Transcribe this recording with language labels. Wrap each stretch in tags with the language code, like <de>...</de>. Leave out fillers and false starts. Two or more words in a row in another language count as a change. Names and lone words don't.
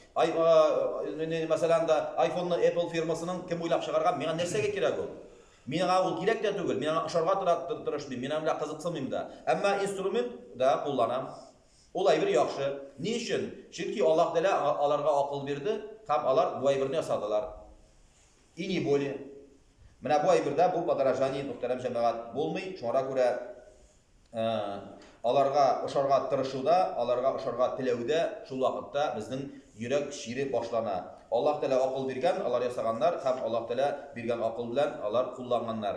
<tt>Мәсәлән да iPhone'ны Apple фирмасының кем уйлап чыгарган, миңа нәрсәгә кирәк ул? Миңа ул кирәк тә түгел, миңа ошарга тырышмыйм, миңа белән кызыксынмыйм да. Әмма инструмент да кулланам. Ул әйбер яхшы. Ни өчен? Чөнки Аллаһ Тәала аларга акыл бирде, һәм алар бу әйберне ясадылар.</tt> <ru>И не более.</ru> <tt>Менә бу әйбердә бу подражание мөхтәрәм җәмәгать булмый, шуңа күрә аларга ошарга тырышуда, аларга ошарга теләүдә шул вакытта безнең йөрәк шире башлана. Аллаһ Тәала акыл биргән, алар ясаганнар һәм Аллаһ Тәала биргән акыл белән алар кулланганнар.</tt>